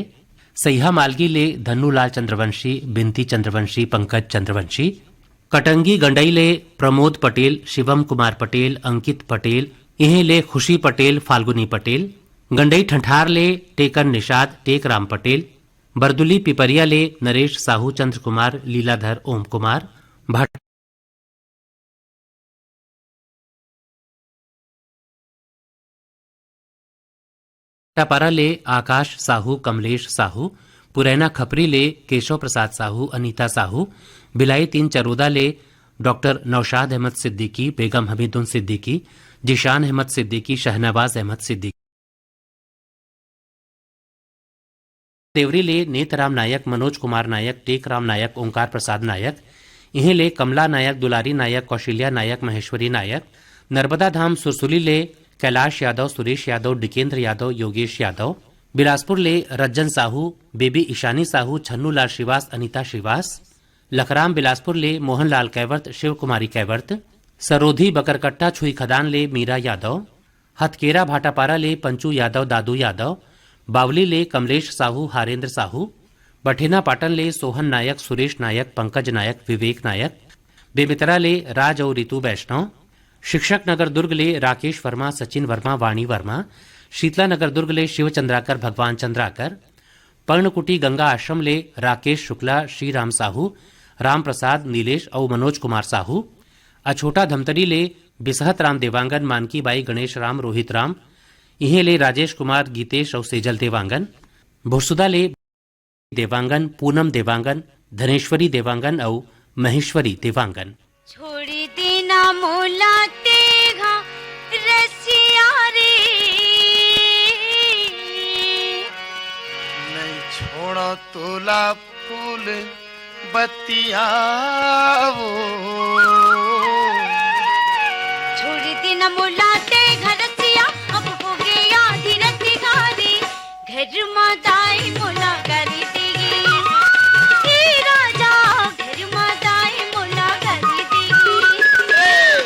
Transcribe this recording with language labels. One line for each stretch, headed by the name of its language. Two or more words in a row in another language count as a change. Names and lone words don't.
Chhattisgarhi: सैहा मालगी ले धन्नूलाल चंद्रवंशी बिनती चंद्रवंशी पंकज चंद्रवंशी, कटंगी गंडई ले प्रमोद पटेल शिवम कुमार पटेल अंकित पटेल इन्हें ले खुशी पटेल फाल्गुनी पटेल, गंडई ठंठार ले टेकन निषाद टेक राम पटेल, बरदुली पिपरिया ले नरेश साहू चंद्र कुमार लीलाधर ओम कुमार, भाटापारा ले आकाश साहू कमलेश साहू, पुरैना खपरी ले केशव प्रसाद साहू अनीता साहू, बिलाई 3 चरोदा ले डॉक्टर नौशाद अहमद सिद्दीकी बेगम हमीदुन सिद्दीकी जिशान अहमद सिद्दीकी शहनवाज अहमद सिद्दीकी, देवरी ले नेतराम नायक मनोज कुमार नायक टेकराम नायक ओंकार प्रसाद नायक, इन्हें ले कमला नायक दुलारी नायक कौशल्या नायक महेश्वरी नायक, नर्मदा धाम सुरसुली ले कैलाश यादव सुरेश यादव डिकेंद्र यादव योगेश यादव, बिलासपुर ले रज्जन साहू बेबी ईशानी साहू छन्नूलाल श्रीवास अनीता श्रीवास, लखराम बिलासपुर ले मोहनलाल कैवर्त शिव कुमारी कैवर्त, सरोधी बकरकट्टा छुई खदान ले मीरा यादव, हथकेरा भाटापारा ले पंचू यादव दादू यादव, बावली ले कमलेश साहू हारेंद्र साहू, बठेना पाटन ले सोहन नायक सुरेश नायक पंकज नायक विवेक नायक, बेमितरा ले राज और रितु वैष्णव, शिक्षक नगर दुर्ग ले राकेश वर्मा सचिन वर्मा वाणी वर्मा, शीतला नगर दुर्ग ले शिव चंद्राकर भगवान चंद्राकर, पर्णकुटी गंगा आश्रम ले राकेश शुक्ला श्रीराम साहू राम प्रसाद नीलेश और मनोज कुमार साहू, अछोटा धमतरी ले बिसहत राम देवांगन मानकी बाई गणेश राम रोहित राम, इन्हें ले राजेश कुमार गीतेश और सेजल देवांगन, भुरसुदा ले देवांगन पूनम देवांगन धनेश्वरी देवांगन और महेश्वरी देवांगन। छोड़ी देना मोला तेगा रसिया रे नहीं छोड़ो तोला फूल बतिया छोड़ी देना मोला तेगा रसिया अब हो गया धीरज गारी घर माताई मोला करी देगी राजा घर माताई मोला करी देगी